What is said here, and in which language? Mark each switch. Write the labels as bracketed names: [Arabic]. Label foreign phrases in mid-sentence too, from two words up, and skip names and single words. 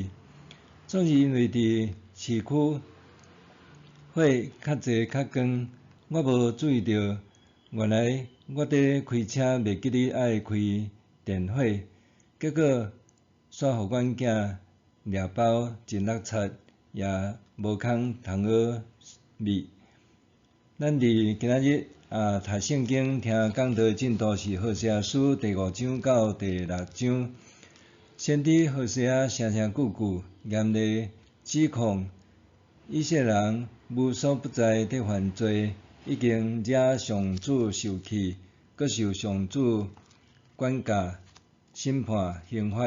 [Min Nan Chinese] 总是因为伫市区火较济较光，我无注意到，原来我伫开车袂记得爱开电火，结果煞互阮囝抓包真落漆，也无空通好灭。咱伫今仔日读圣经听讲道进度是何西阿书第5章到第6章。先知何西阿声声句句严厉指控以色列人无所不在地犯罪，已经惹上主受气，搁受上主管教、审判、刑罚。